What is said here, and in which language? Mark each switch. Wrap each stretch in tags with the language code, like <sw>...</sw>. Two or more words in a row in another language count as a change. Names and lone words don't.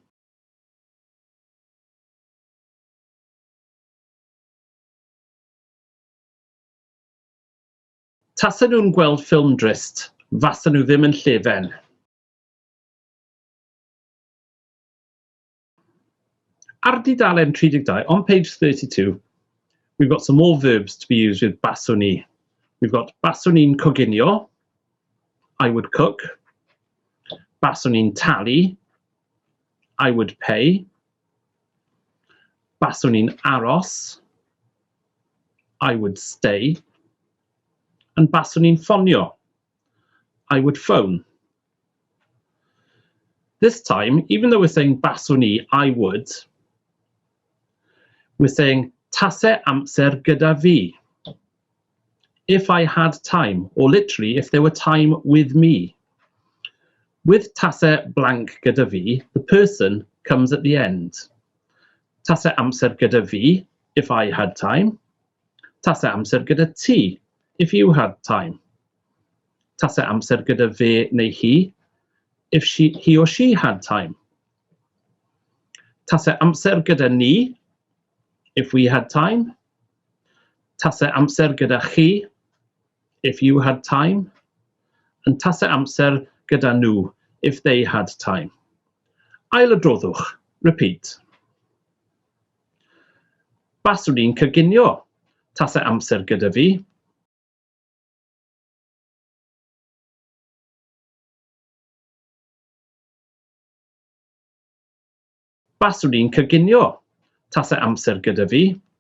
<cy>Tasen nhw'n gweld ffilm drist, fasen nhw ddim yn llefen. Ar dudalen 32,</cy> <en>on page 32, we've got some more verbs to be used with</en> <cy>baswn ni.</cy> <en>We've got</en> <cy>baswn ni'n coginio,</cy> <en>I would cook.</en> <cy>Baswn ni'n talu,</cy> <en>I would pay.</en> <cy>Baswn ni'n aros,</cy> <en>I would stay. And</en> <cy>baswn ni'n ffonio,</cy> <en>I would phone. This time, even though we're saying</en> <cy>baswn ni,</cy> <en>I would, we're saying</en> <cy>tase amser gyda fi.</cy> <en>If I had time, or literally if there were time with me. With tase blank</en> <cy>gyda fi,</cy> <en>the person comes at the end.</en> <cy>Tase amser gyda fi,</cy> <en>if I had time.</en> <cy>Tase amser gyda ti,</cy> <en>if you had time.</en> <cy>Tase amser gyda fe neu hi,</cy> <en>if he or she had time.</en> <cy>Tase amser gyda ni,</cy> <en>if we had time.</en> <cy>Tase amser gyda chi,</cy> <en>if you had time. And</en> <cy>tase amser gyda nhw,</cy> <en>if they had time.</en> <cy>Ail adroddwch, repeat. Baswn ni'n coginio, tase amser gyda fi. Baswn ni'n coginio, tase amser gyda fi.</cy>